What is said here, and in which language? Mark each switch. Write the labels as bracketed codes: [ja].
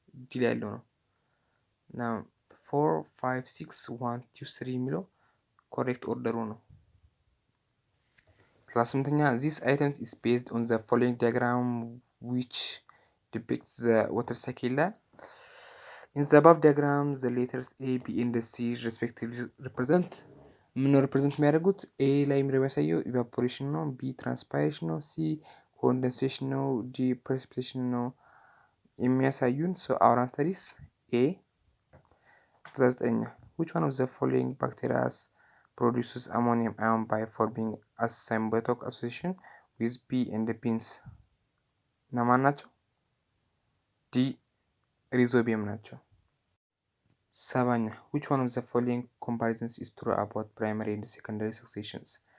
[am] ዲ ላይ ያለው ነው። [en] Now 4 5 6 1 2 3 [am] የሚለው ኮሬክት ኦርደሩ ነው። 38ኛ [en] This item is based on the following diagram which depicts the water cycle [am] ይላል። [en] In the above diagram the letters A, B and C respectively represent [am] ምን ሪፕሬዘንት የሚያደርጉት? ኤ ላይ የሚያሳየው ኢቫፖሬሽን ነው። ቢ ትራንስፓይሬሽን ነው። ሲ ኮንደንሴሽን ነው። ዲ ፕሬሲፒቴሽን ነው የሚያሳዩን። ሶ [en] our answer is A. 39ኛ Which one of the following bacteria produces ammonium ion by forming a symbiotic association with B and beans? [am] እነማን ናቸው? ዲ ሪዞቢየም ናቸው። 7ኛ [en] Which one of the following comparisons is true about primary and secondary successions?